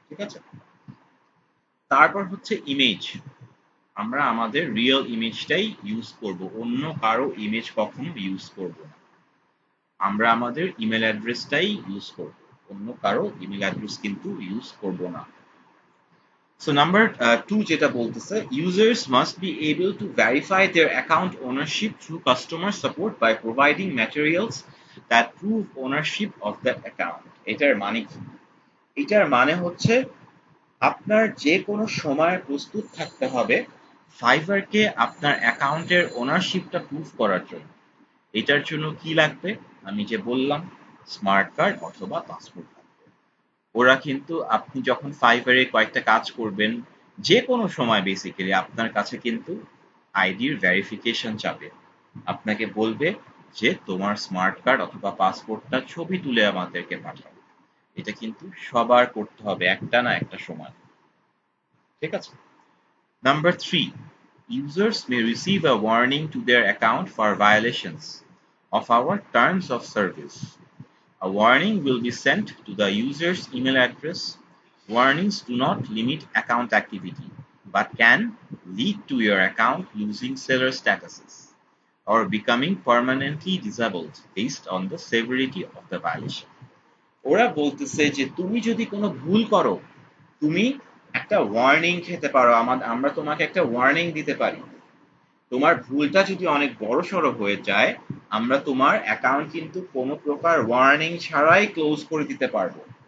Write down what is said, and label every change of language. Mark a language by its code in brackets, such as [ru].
[bn] ঠিক আছে, তারপর হচ্ছে ইমেজ। আমরা আমাদের রিয়েল ইমেজটাই ইউজ করব, অন্য কারো ইমেজ কখনো ইউজ করব না। আমরা আমাদের ইমেল অ্যাড্রেসটাই ইউজ করব, অন্য কারো ইমেল অ্যাড্রেস কিন্তু ইউজ করব না। [en] So number 2 [bn] যেটা বলতেছে, [en] users must be able to verify their account ownership through customer support by providing materials that prove ownership of the account. [bn] এটার মানে কি? এটার মানে হচ্ছে আপনার যে কোনো সময় প্রস্তুত থাকতে হবে ফাইবারকে আপনার অ্যাকাউন্টের ওনারশিপটা প্রুফ করার জন্য। এটার জন্য কি লাগবে? আমি যে বললাম, স্মার্ট কার্ড অথবা পাসপোর্ট। ওরা কিন্তু আপনি যখন ফাইবারে কয়েকটা কাজ করবেন, যে কোনো সময় বেসিক্যালি আপনার কাছে কিন্তু আইডির ভেরিফিকেশন চাবে, আপনাকে বলবে যে তোমার স্মার্ট কার্ড অথবা পাসপোর্টটা ছবি তুলে আমাদেরকে পাঠাও। এটা কিন্তু সবার করতে হবে একটা না একটা সময়। ঠিক আছে, number 3, [en] users may receive a warning to their account for violations of our terms of service. A warning will be sent to the user's email address. Warnings do not limit account activity, but can lead to your account losing seller statuses or becoming permanently disabled based on the severity of the violation. [bn] ওরা বলতেছে যে তুমি যদি কোনো ভুল করো, তুমি একটা ওয়ার্নিং খেতে পারো, আমরা তোমাকে একটা ওয়ার্নিং দিতে পারি। তোমার ভুলটা যদি অনেক বড়সড় হয়ে যায়, আমরা তোমার অ্যাকাউন্ট কিন্তু কোনো প্রকার ওয়ার্নিং ছাড়াই ক্লোজ করে দিতে পারবো।